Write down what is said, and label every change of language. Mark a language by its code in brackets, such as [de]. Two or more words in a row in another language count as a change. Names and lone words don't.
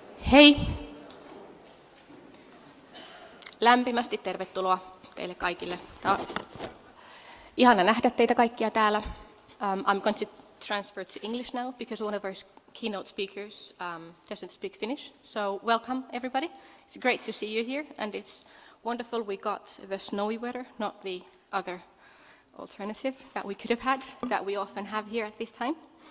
[fi] Hei! Lämpimästi tervetuloa teille kaikille. Tämä on ihana nähdä teitä kaikkia täällä. [en] I'm going to transfer to English now because one of our keynote speakers doesn't speak Finnish. So welcome everybody. It's great to see you here and it's wonderful we got the snowy weather, not the other alternative that we could have had, that we often have here at this time.